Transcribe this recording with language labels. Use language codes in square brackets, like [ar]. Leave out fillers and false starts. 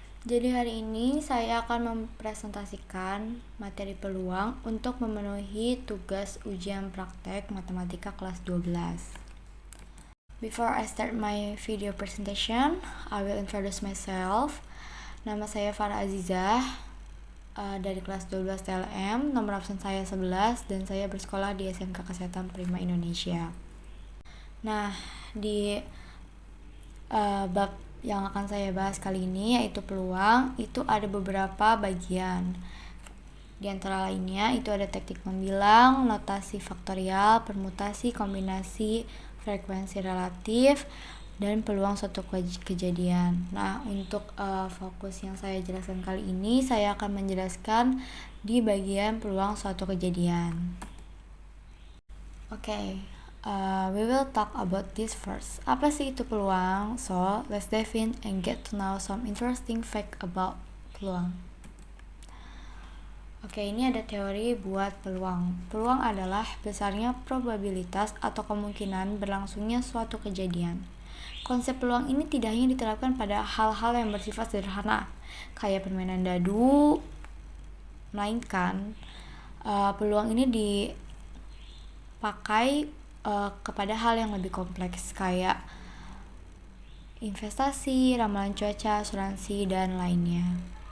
[id] Jadi hari ini saya akan mempresentasikan materi peluang untuk memenuhi tugas ujian praktek matematika kelas 12. [en] Before I start my video presentation, I will introduce myself. [id] Nama saya Farah Azizah dari kelas 12 TLM, nomor absen saya 11 dan saya bersekolah di SMK Kesehatan Prima Indonesia. Nah, di bab yang akan saya bahas kali ini yaitu peluang, itu ada beberapa bagian. Di antara lainnya itu ada teknik membilang, notasi faktorial, permutasi, kombinasi, frekuensi relatif, dan peluang suatu kejadian. Nah, untuk fokus yang saya jelaskan kali ini, saya akan menjelaskan di bagian peluang suatu kejadian. [en] We will talk about this first. [id] Apa sih itu peluang? [en] So, let's dive in and get to know some interesting fact about peluang. [id] Ini ada teori buat peluang. Peluang adalah besarnya probabilitas atau kemungkinan berlangsungnya suatu kejadian. Konsep peluang ini tidak hanya diterapkan pada hal-hal yang bersifat sederhana, kayak permainan dadu, melainkan peluang ini dipakai kepada hal yang lebih kompleks kayak investasi, ramalan cuaca, asuransi, dan lainnya.